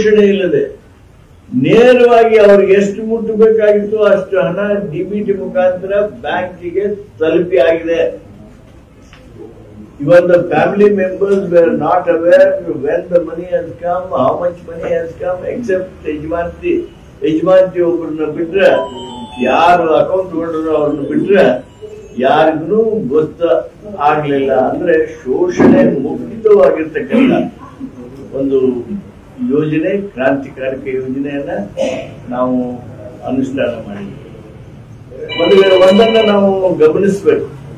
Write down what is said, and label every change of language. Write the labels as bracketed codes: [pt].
[kn] ಇಲ್ಲದೆ ನೇರವಾಗಿ ಅವ್ರಿಗೆ ಎಷ್ಟು ಮುಟ್ಟಬೇಕಾಗಿತ್ತು ಅಷ್ಟು ಹಣ ಡಿಬಿಟಿ ಮುಖಾಂತರ ಬ್ಯಾಂಕಿಗೆ ತಲುಪಿ ಆಗಿದೆ. [en] Even the family members were not aware when the money has come, how much money has come, except [kn] ಯಜಮಾಂತಿ ಒಬ್ಬರನ್ನ ಬಿಟ್ರೆ, ಯಾರು ಅಕೌಂಟ್ ತಗೊಂಡ್ರು ಅವ್ರನ್ನ ಬಿಟ್ರೆ ಯಾರಿಗೂ ಗೊತ್ತ ಆಗ್ಲಿಲ್ಲ. ಅಂದ್ರೆ ಶೋಷಣೆ ಮುಕ್ತವಾಗಿರ್ತಕ್ಕಂಥ ಒಂದು ಯೋಜನೆ, ಕ್ರಾಂತಿಕಾರಕ ಯೋಜನೆಯನ್ನ ನಾವು ಅನುಷ್ಠಾನ ಮಾಡಿದ್ವಿ. ಒಂದನ್ನ ನಾವು ಗಮನಿಸಬೇಕು.